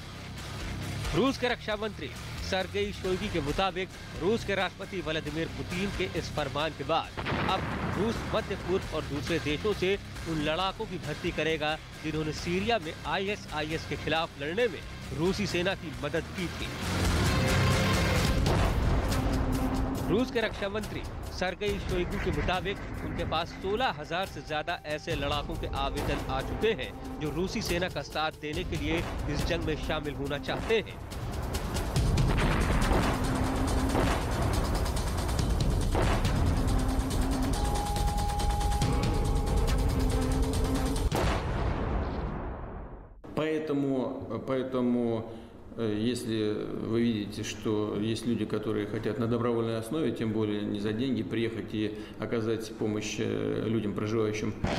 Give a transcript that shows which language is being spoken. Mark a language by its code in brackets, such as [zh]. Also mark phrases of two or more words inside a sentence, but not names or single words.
[hi] रूस के रक्षा मंत्री सर्गेई शोइगु के मुताबिक रूस के राष्ट्रपति व्लादिमीर पुतिन के इस फरमान के बाद अब रूस मध्य पूर्व और दूसरे देशों से उन लड़ाकों की भर्ती करेगा जिन्होंने सीरिया में ISIS के खिलाफ लड़ने में रूसी सेना की मदद की थी। रूस के रक्षा मंत्री सर्गेई शोइगु के मुताबिक उनके पास 16,000 से ज्यादा ऐसे लड़ाकों के आवेदन आ चुके हैं जो रूसी सेना का साथ देने के लिए इस जंग में शामिल होना चाहते हैं। [ru] Поэтому, если вы видите, что есть люди, которые хотят на добровольной основе, тем более не за деньги, приехать и оказать помощь людям, проживающим